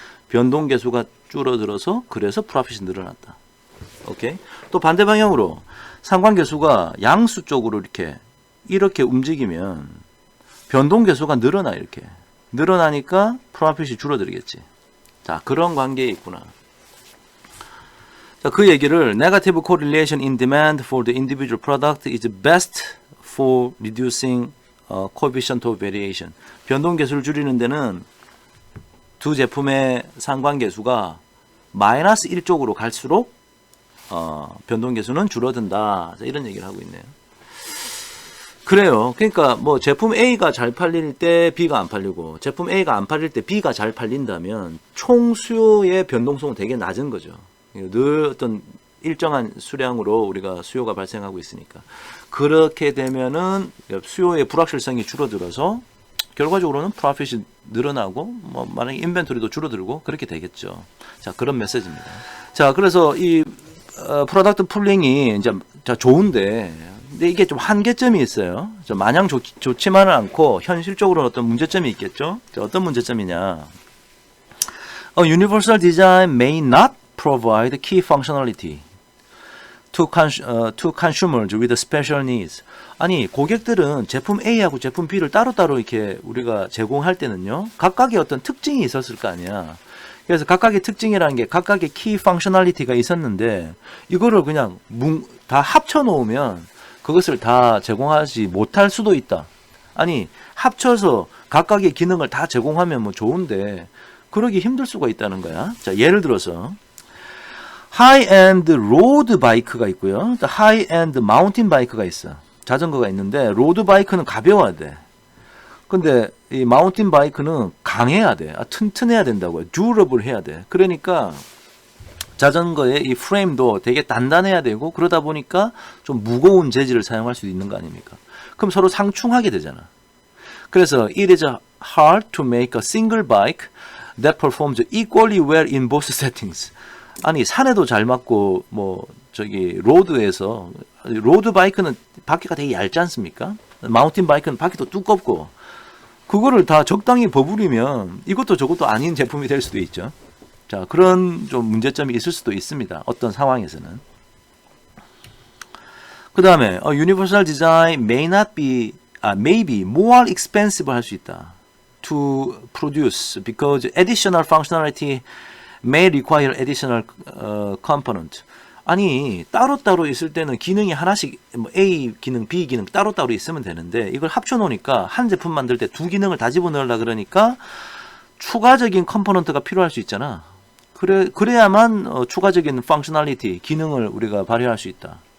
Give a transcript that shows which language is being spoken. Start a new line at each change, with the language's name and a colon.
Korean: 변동계수가 줄어들어서 그래서 프로핏이 늘어났다. 오케이. 또 반대 방향으로 상관계수가 양수 쪽으로 이렇게 움직이면 변동계수가 늘어나. 이렇게 늘어나니까 프로핏이 줄어들겠지. 자, 그런 관계에 있구나. 자, 그 얘기를
English: negative correlation in demand for the individual product is best for reducing coefficient of variation.
Korean: 변동계수를 줄이는 데는 두 제품의 상관계수가 마이너스 1 쪽으로 갈수록 변동계수는 줄어든다. 자, 이런 얘기를 하고 있네요. 그래요. 그러니까 뭐 제품 A가 잘 팔릴 때 B가 안 팔리고 제품 A가 안 팔릴 때 B가 잘 팔린다면 총 수요의 변동성은 되게 낮은 거죠. 늘 어떤 일정한 수량으로 우리가 수요가 발생하고 있으니까. 그렇게 되면은 수요의 불확실성이 줄어들어서 결과적으로는 프로핏이 늘어나고 뭐 만약에 인벤토리도 줄어들고 그렇게 되겠죠. 자, 그런 메시지입니다. 자, 그래서 이 프로덕트 풀링이 이제 자 좋은데 근데 이게 좀 한계점이 있어요. 마냥 좋지만은 않고 현실적으로는 어떤 문제점이 있겠죠. 어떤 문제점이냐?
English: A universal design may not provide key functionality to consumers with special needs.
Korean: 아니, 고객들은 제품 A하고 제품 B를 따로따로 이렇게 우리가 제공할 때는요, 각각의 어떤 특징이 있었을 거 아니야. 그래서 각각의 특징이라는 게 각각의 키 펑셔널리티가 있었는데, 이거를 그냥 다 합쳐 놓으면 그것을 다 제공하지 못할 수도 있다. 아니, 합쳐서 각각의 기능을 다 제공하면 뭐 좋은데, 그러기 힘들 수가 있다는 거야. 자, 예를 들어서, 하이엔드 로드 바이크가 있고요. 또 하이엔드 마운틴 바이크가 있어. 자전거가 있는데 로드 바이크는 가벼워야 돼. 근데 이 마운틴 바이크는 강해야 돼. 튼튼해야 된다고요. 듀러블 해야 돼. 그러니까 자전거의 이 프레임도 되게 단단해야 되고 그러다 보니까 좀 무거운 재질을 사용할 수 있는 거 아닙니까? 그럼 서로 상충하게 되잖아. 그래서
English: it is hard to make a single bike that performs equally well in both settings.
Korean: 아니, 산에도 잘 맞고 뭐 저기 로드에서 로드 바이크는 바퀴가 되게 얇지 않습니까? 마운틴 바이크는 바퀴도 두껍고 그거를 다 적당히 버무리면 이것도 저것도 아닌 제품이 될 수도 있죠. 자, 그런 좀 문제점이 있을 수도 있습니다. 어떤 상황에서는. 그 다음에
English: universal design may be more expensive
Korean: 할 수 있다.
English: to produce because additional functionality may require additional component.
Korean: 아니, 따로따로 있을 때는 기능이 하나씩 뭐 A 기능, B 기능 따로따로 있으면 되는데 이걸 합쳐 놓으니까 한 제품 만들 때 두 기능을 다 집어넣으려고 그러니까 추가적인 컴포넌트가 필요할 수 있잖아. 그래야만 추가적인 펑셔널리티, 기능을 우리가 발휘할 수 있다.